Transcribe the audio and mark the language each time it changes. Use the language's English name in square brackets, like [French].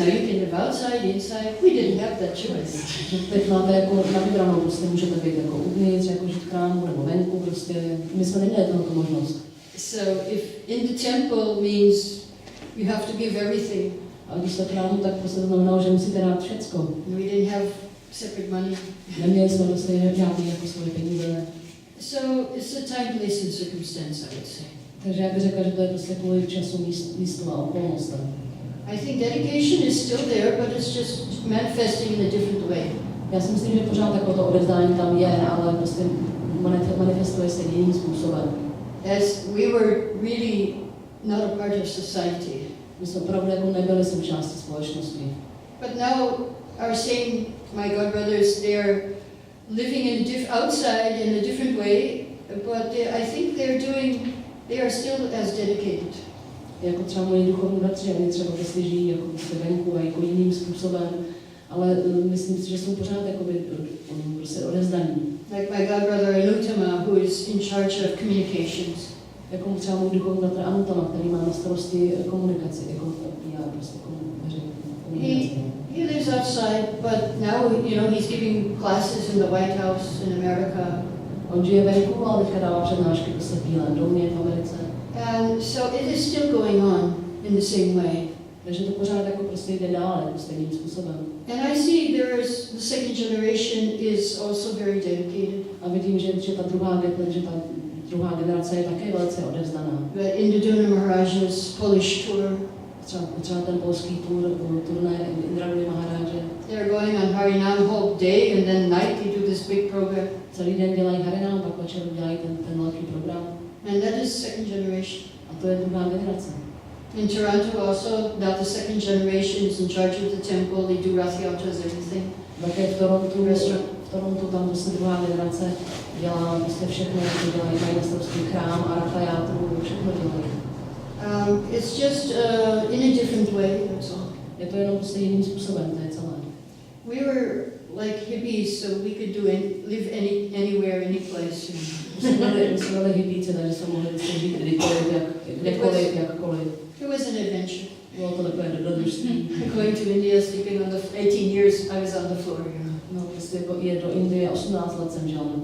[English] Now you can live outside, inside. We didn't have that choice. [Czech] Teď máte jako na vybranou, prostě můžete být jako uvnitř, jako žít v chrámu nebo venku, prostě my jsme neměli tohoto možnost. [English] So if in the temple means you have to give everything. [Czech] A když jste v chrámu, tak prostě to znamenalo, že musíte dát všecko. [English] We didn't have separate money. [Czech] Neměli jsme prostě žádný jako svoje peníze. [English] So it's a time, place and circumstance, I would say. [Czech] Takže já bych řekla, že to je prostě kvůli času, místu a okolnostem. [English] I think dedication is still there, but it's just manifesting in a different way. [Czech] Já si myslím, že pořád jako to odevzdání tam je, ale prostě manifestuje se jiným způsobem. [English] As we were really not a part of society. [Czech] My jsme opravdu jako nebyli součástí společnosti. [English] But now our same, my God brothers, they are living in outside in a different way, but I think they are still as dedicated. [Czech] Jako třeba moji duchovní bratři, oni třeba prostě žijí jako venku a jako jiným způsobem, ale myslím si, že jsou pořád jakoby prostě odevzdaní. [English] Like my God brother Anutama, who is in charge of communications. [Czech] Jako třeba můj duchovní bratr Anutama, který má na starosti komunikaci, jako já prostě komunikaci. [English] He lives outside, but now he's giving classes in the White House in America. [Czech] On žije venku, ale teďka dává přednášky prostě v Bílém domě v Americe. [English] And so it is still going on in the same way. [Czech] Takže to pořád jako prostě jde dál, jako stejným způsobem. [English] And I see the second generation is also very dedicated. [Czech] A vidím, že ta druhá generace je také velice odevzdaná. [English] The Indraduna Maharaj's Polish tour. [Czech] Třeba ten polský turné Indraduna Maharáže. [English] They're going on Harinam whole day and then night they do this big program. [Czech] Celý den dělají Harinam, pak večer dělají ten velký program. [English] And that is second generation. [Czech] A to je druhá generace. [English] In Toronto also, now the second generation is in charge of the temple. They do Rath Yatras, everything. [Czech] Také v Torontu tam prostě druhá generace dělá prostě všechno, dělají mají na starosti chrám a Ratha Yatru, všechno dělají. [English] It's just in a different way, that's all. [Czech] Je to jenom prostě jiným způsobem, to je celé. [English] We were like hippies, so we could live anywhere, any place. [Czech] My jsme byli hippíci, takže jsme mohli žít kdekoliv, jakkoliv. [English] It was an adventure. [Czech] Bylo to takové dobrodružství. [English] Going to India, sleeping on the 18 years, I was on the floor. [Czech] No, prostě je do Indie 18 let jsem žil.